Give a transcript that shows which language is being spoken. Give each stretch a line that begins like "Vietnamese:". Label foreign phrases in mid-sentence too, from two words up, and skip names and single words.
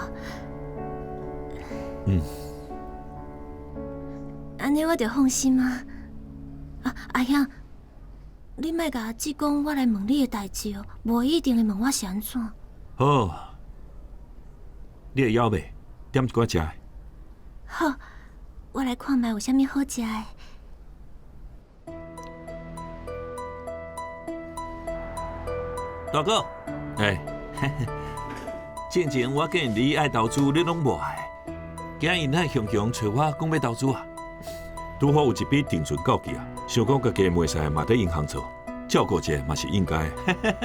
Min Nan Chinese: 安尼我就放心啊。阿兄，你莫甲阿姊讲我来问你的代志哦，无一定会问我是安怎。好，你会晓袂？ 点一寡食的。好，我来看卖有啥物好食的。大哥，之前我建议你爱投资，你拢无爱。今日乃雄雄找我讲要投资啊，拄好有一笔定存到期啊，想讲家己袂使嘛在银行做，照顾者嘛是应该的。